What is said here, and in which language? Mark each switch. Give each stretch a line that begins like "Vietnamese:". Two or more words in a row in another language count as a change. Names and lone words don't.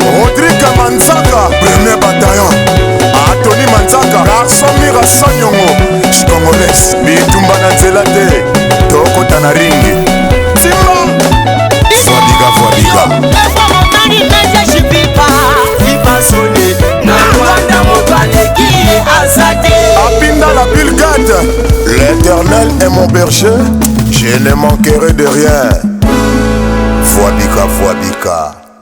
French: Rodrigue Manzaka, premier bataillon. Anthony Manzaka, garçon Mira Sanyongo.
Lingala: Congolais, bitumba na nzela te. Tokota na ringi. Simba. Voix biga, voix biga. Viva Sone. Na Rwanda, moto aleki ye aza te. Apinda la Bill Gates.
French: L'Éternel est mon berger, je ne manquerai de rien.
Lingala: Fwabika, Fwabika.